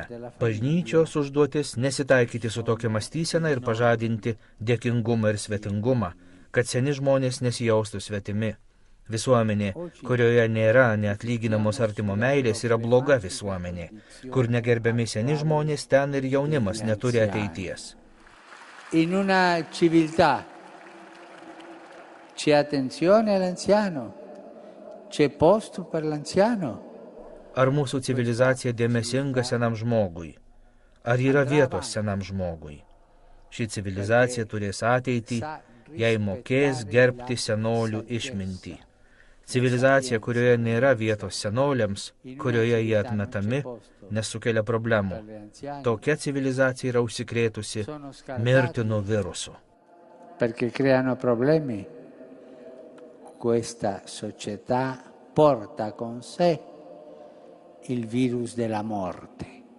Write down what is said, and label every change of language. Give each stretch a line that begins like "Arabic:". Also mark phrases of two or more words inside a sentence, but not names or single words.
Lithuanian: Bažnyčios užduotis nesitaikyti su tokia mąstysena ir pažadinti dėkingumą ir svetingumą, kad seni žmonės nesijaustų svetimi. Visuomenė, kurioje nėra neatlyginamos artimo meilės, yra bloga visuomenė. Kur negerbiami seni žmonės, ten ir jaunimas neturi ateities.
Italian: In una civiltà c'è attenzione all'anziano, c'è posto per l'anziano.
Lithuanian: Ar mūsų civilizacija dėmesinga senam žmogui? Ar yra vietos senam žmogui? Ši civilizacija turės ateitį, jei mokės gerbti senolių išmintį. Civilizacija, kurioje nėra vietos senoliams, kurioje jie atmetami, nesukelia problemų. Tokia civilizacija yra užsikrėtusi mirtinu virusu.
Italian: Perché creano problemi. Questa società porta con sé il virus della morte.